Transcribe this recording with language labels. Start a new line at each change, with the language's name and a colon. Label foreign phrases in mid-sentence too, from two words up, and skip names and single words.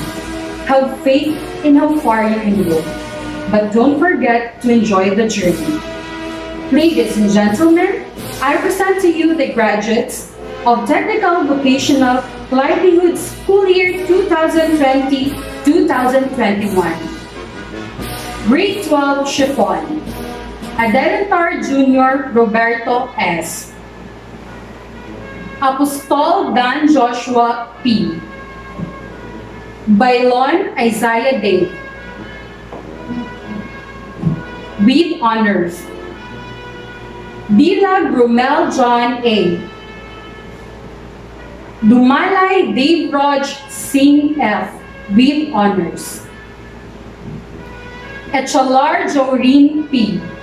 English: Have faith in how far you can go. But don't forget to enjoy the journey. Ladies and gentlemen, I present to you the graduates of Technical Vocational Livelihood School Year 2020-2021. Grade 12 Chiffon. Adelantar Jr. Roberto S. Apostol Dan Joshua P. Bailon Isaiah Dave. With honors. Dila Brumel John A. Dumalay Dave Raj Singh F. with honors. Echalar Joreen P.